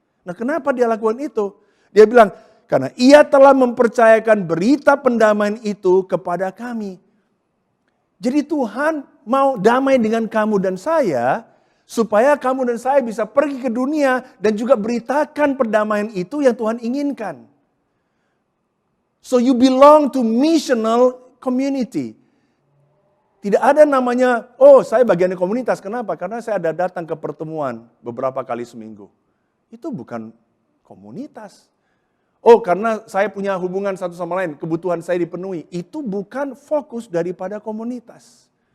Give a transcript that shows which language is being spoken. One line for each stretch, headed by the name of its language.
Indonesian: Nah kenapa dia lakukan itu? Dia bilang, karena ia telah mempercayakan berita pendamaian itu kepada kami. Jadi Tuhan mau damai dengan kamu dan saya, supaya kamu dan saya bisa pergi ke dunia dan juga beritakan perdamaian itu yang Tuhan inginkan.
English: So you belong to missional community.
Indonesian: Tidak ada namanya, oh saya bagian dari komunitas. Kenapa? Karena saya ada datang ke pertemuan beberapa kali seminggu. Itu bukan komunitas. Oh karena saya punya hubungan satu sama lain, kebutuhan saya dipenuhi. Itu bukan fokus daripada komunitas.